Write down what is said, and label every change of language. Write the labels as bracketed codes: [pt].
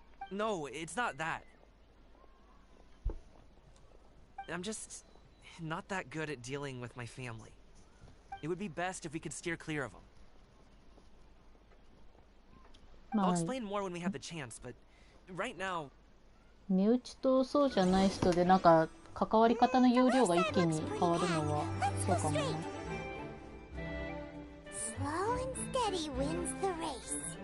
[en] No, it's not that. I'm just not that good at dealing with my family. It would be best if we could steer clear of them. I'll explain more when we have the chance, but right now... [ja] 身内とそうじゃない人でなんか関わり方の容量が一気に変わるのはそうかもね。 [en] Slow and steady wins the race.